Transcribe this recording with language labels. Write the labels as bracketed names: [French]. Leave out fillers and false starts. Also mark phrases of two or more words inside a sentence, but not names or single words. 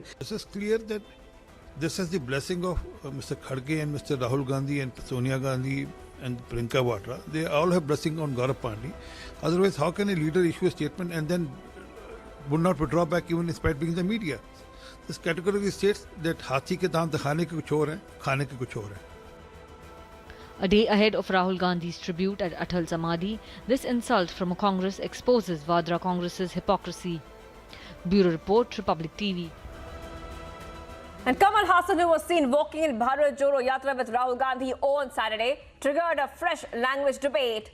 [English] This is clear that this is the blessing of Mr. Kharge and Mr. Rahul Gandhi and Sonia Gandhi and Priyanka Vadra. They all have blessing on Gaurav Pandhi. Otherwise, how can a leader issue a statement and then would not withdraw back even in spite of being in the media? This categorically states that [Hindi] हाथी के दांत दिखाने के कुछ और हैं, खाने के कुछ और हैं. [English] A day ahead of Rahul Gandhi's tribute at Atal Samadhi, this insult from a Congress exposes Vadra Congress's hypocrisy. Bureau Report, Republic TV. And Kamal Haasan, who was seen walking in Bharat Jodo Yatra with Rahul Gandhi on Saturday, triggered a fresh language debate.